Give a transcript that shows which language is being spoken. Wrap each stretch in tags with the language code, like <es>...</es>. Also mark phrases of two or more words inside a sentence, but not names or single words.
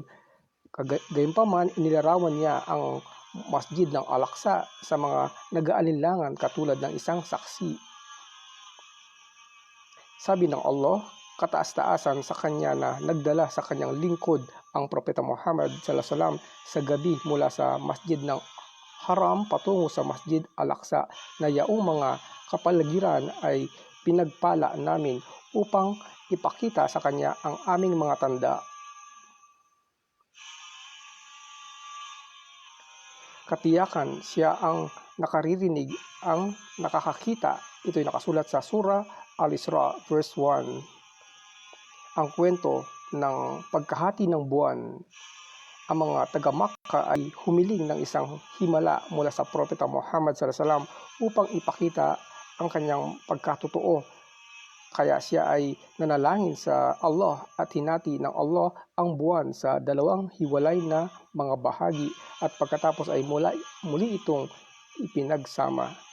<tl>Gayunpaman, inilarawan niya ang masjid ng Al-Aqsa sa mga nag-aalinlangan katulad ng isang saksi. Sabi ng Allah, kataas-taasan sa kanya na nagdala sa kanyang lingkod ang propeta Muhammad</tl> <ar>صلى الله عليه وسلم</ar> <tl>sa gabi mula sa masjid ng Haram patungo sa masjid Al-Aqsa, na yaong mga kapaligiran ay pinagpala namin upang ipakita sa kanya ang aming mga tanda. Katiyakan siya ang nakaririnig, ang nakakakita. Ito'y nakasulat sa Surah Al-Isra verse 1. Ang kwento ng pagkahati ng buwan. Ang mga taga-Makkah ay humiling ng isang himala mula sa propeta Muhammad</tl> <ar>صلى الله عليه وسلم</ar> <tl>upang ipakita ang kanyang pagkatotoo. Kaya siya ay nanalangin sa Allah at hinati ng Allah ang buwan sa dalawang hiwalay na mga bahagi, at pagkatapos ay muli itong ipinagsama.</tl>